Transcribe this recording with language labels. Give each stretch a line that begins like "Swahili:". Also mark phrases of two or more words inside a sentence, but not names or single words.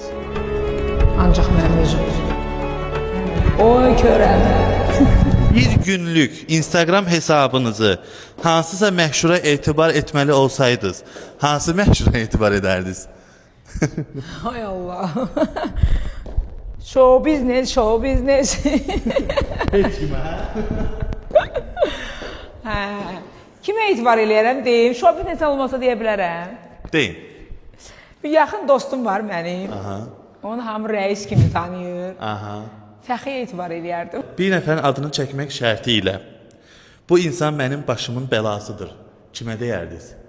Azerbaijani: Ancaq mənim özüm. Oy körəmə. Bir günlük Instagram hesabınızı hansısa məşhura etibar etməli olsaydınız, hansı məşhura etibar edərdiniz? Hay Allah.
English: Show business, show business.
Azerbaijani: Heç kimə, Hə. Kimə etibar eləyərəm deyim?
English: Show business
Azerbaijani: olmasa deyə bilərəm. deyin. Bir yaxın dostum var mənim. Aha, Onu hamı rəis kimi tanıyır. aha. Fəxriyə etibar eləyərdim. Bir nəfərin adını çəkmək şərti ilə bu insan mənim başımın bəlasıdır. Kimə deyərdiniz?